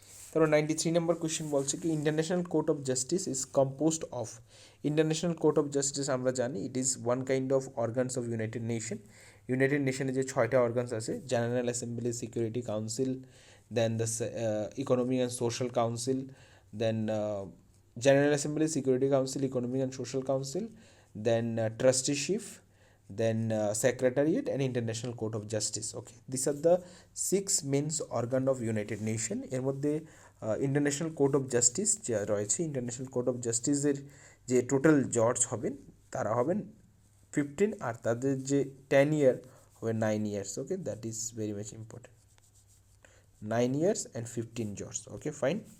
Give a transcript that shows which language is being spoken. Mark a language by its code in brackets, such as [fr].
[bn] তারপর 93 নম্বর কোয়েশ্চেন বলছে কি, international court of justice is composed of, international court of justice আমরা জানি [en] it is one kind of organs of United নেশনে [bn] যে 6টা অর্গানস আছে, general assembly, security council, then the economic and social council, then [en] General Assembly, Security Council, Economic and Social Council, then trusteeship, then Secretariat and International Court of Justice. Okay, these are the 6 main organ of United Nation. [bn] এর মধ্যে international court of justice যা রয়েছে, international court of জাস্টিসের যে total জজ হবেন তারা হবেন 15, আর তাদের যে 10 ইয়ার হবে 9 years. Okay, [en] that is very much important, [bn] 9 years and 15 জজ। ওকে, ফাইন।